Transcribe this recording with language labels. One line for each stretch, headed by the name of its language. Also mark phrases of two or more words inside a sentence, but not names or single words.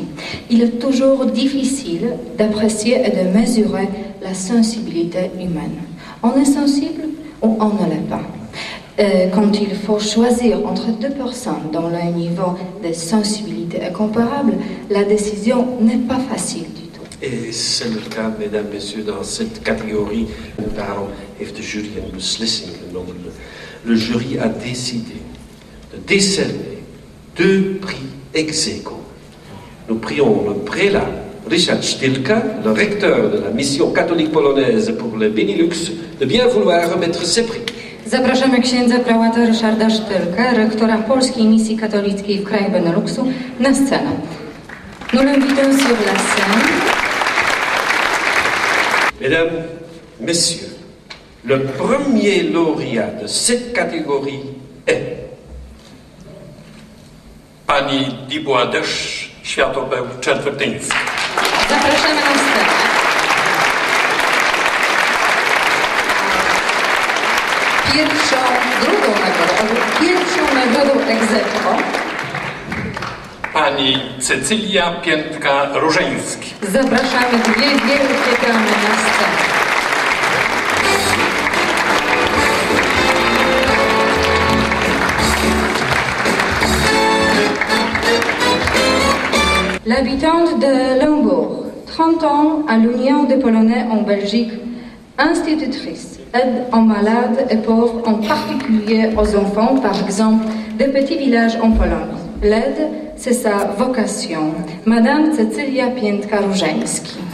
French: Il est toujours difficile d'apprécier et de mesurer la sensibilité humaine. On est sensible ou on ne l'est pas. Quand il faut choisir entre deux personnes dont le niveau de sensibilité est comparable, la décision n'est pas facile du tout. Et c'est le cas, mesdames, messieurs, dans cette catégorie.
Dutch: Daarom heeft de jury een beslissing genomen.
French: Le jury a décidé de décerner 2 prix
Latin: ex aequo.
French: Nous prions le prélat Richard Stilka, le recteur de la mission catholique polonaise pour le Benelux, de bien vouloir remettre ces prix.
Polish: Zapraszamy księdza prałata Ryszarda Sztylkę, rektora Polskiej Misji Katolickiej w krajach Beneluxu, na scenę.
French: Nous l'invitons sur la scène. Mesdames, messieurs, le premier lauréat de cette catégorie est
Polish: Pani Dubois-Deszcz, Światopeł-Czetwertyńska. Zapraszamy na scenę. Pierwszą nagrodą
Latin: ex aequo
Polish: Pani Cecylia Piętka-Różeński. zapraszamy 2 wielkie damy na scenę.
French: L'habitante de Limbourg, 30 ans à l'Union des Polonais en Belgique, institutrice, aide aux malades et pauvres, en particulier aux enfants, par exemple, des petits villages en Pologne. L'aide, c'est sa vocation. Madame Cecylia Piętka-Różeński.